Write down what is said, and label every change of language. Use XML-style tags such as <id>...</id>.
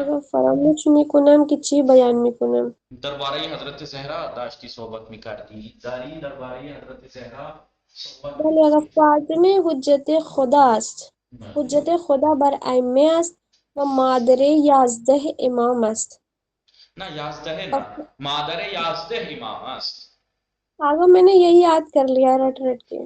<fa>آقا فراموش میکنم که چی بیان میکنم. درباره حضرت زهرا داشتی صحبت میکردی. داری درباره حضرت زهرا صحبت بله آقا میکنی. فاطمه حجت خدا است. حجت خدا بر ائمه است و مادر 11 امام است. نہ یازدہ نہ مادر یازدہ امام است.</fa> <ur>آقا میں نے یہی یاد کر لیا رٹ رٹ کے.</ur>